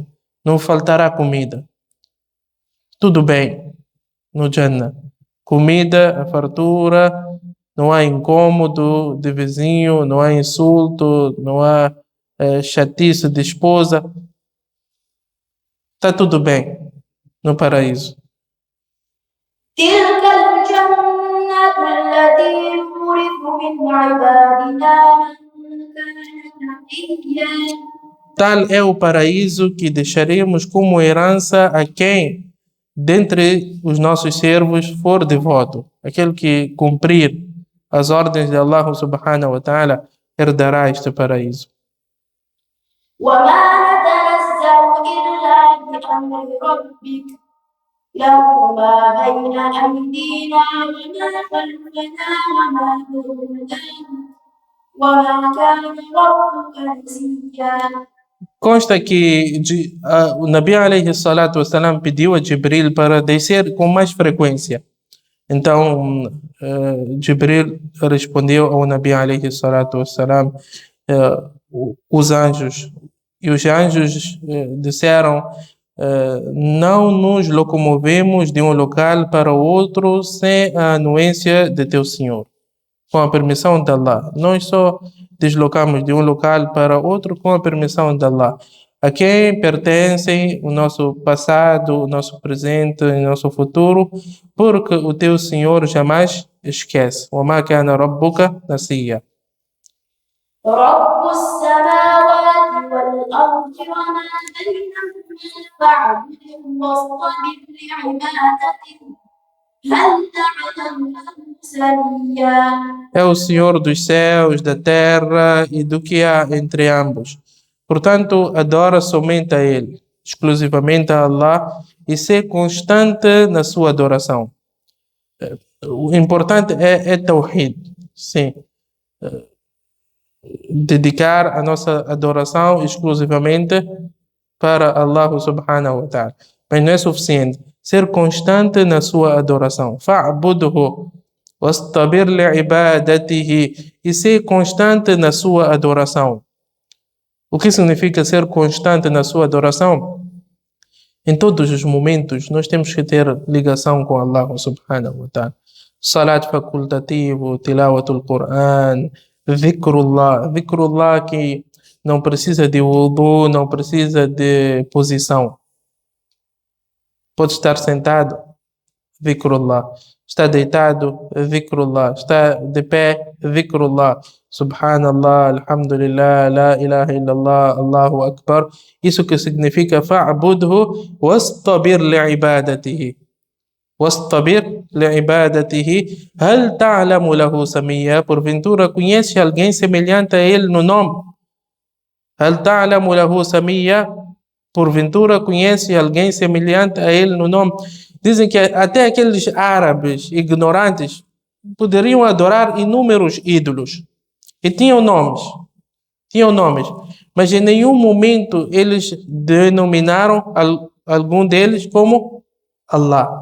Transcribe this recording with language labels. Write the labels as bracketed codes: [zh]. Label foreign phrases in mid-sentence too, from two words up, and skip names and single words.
[pt] Não faltará comida. Tudo bem no Jannah. Comida, a fartura, não há incômodo de vizinho, não há insulto, não há chatice de esposa. Está tudo bem no paraíso. [ar] تلك الجنة التي نورث من عبادنا من كان تقيا. [pt] Tal é o paraíso que deixaremos como herança a quem, dentre os nossos servos, for devoto. Aquele que cumprir as ordens de Allah [ar] سبحانه وتعالى [pt] herdará este paraíso. [ar] وما نتنزل إلا بأمر ربك له ما بين أيدينا وما خلفنا وما بين ذلك وما كان ربك نسيا. [pt] Consta que o [ar] نبي عليه الصلاة والسلام [pt] pediu a Jibril para descer com mais frequência. Então, Jibril respondeu ao [ar] نبي عليه الصلاة والسلام, [pt] os anjos. E os anjos disseram, não nos locomovemos de um local para outro sem a anuência de teu Senhor. Com a permissão de Allah. Nós só deslocamos de um local para outro com a permissão de Allah. A quem pertencem o nosso passado, o nosso presente e o nosso futuro, porque o teu Senhor jamais esquece. [ar] وَمَا كَانَ رَبُّكَ نَسِيًّا. رب السماوات والأرض وما بينهما فاعبده واصطبر لعبادته هل تعلم له سميا. [pt] É o Senhor dos céus, da terra e do que há entre ambos. Portanto, adora somente a Ele, exclusivamente a Allah, e ser constante na sua adoração. O importante é Tawhid, sim. Dedicar a nossa adoração exclusivamente para Allah [ar] سبحانه وتعالى. [pt] Mas não é suficiente. Ser constante na sua adoração. [ar] فاعبده واصطبر لعبادته. [pt] E ser constante na sua adoração. O que significa ser constante na sua adoração? Em todos os momentos, nós temos que ter ligação com Allah [ar] سبحانه وتعالى. [pt] Salat facultativo, [ar] تلاوة القرآن, [pt] Dhikrullah que não precisa de wudu, não precisa de posição. Pode estar sentado, Dhikrullah. Está deitado, Dhikrullah. Está de pé, Dhikrullah. [ar] سبحان الله، الحمد لله، لا إله إلا الله، الله أكبر. [pt] Isso que significa [ar] فاعبده واصطبر لعبادته. واصطبر لعبادته هل تعلم له سميا. [pt] Porventura conhece alguém semelhante a ele no nome? [ar] هل تعلم له سميا. [pt] porventura conhece alguém semelhante a ele no nome. Dizem que até aqueles árabes ignorantes poderiam adorar inúmeros ídolos. E tinham nomes, mas em nenhum momento eles denominaram algum deles como Allah.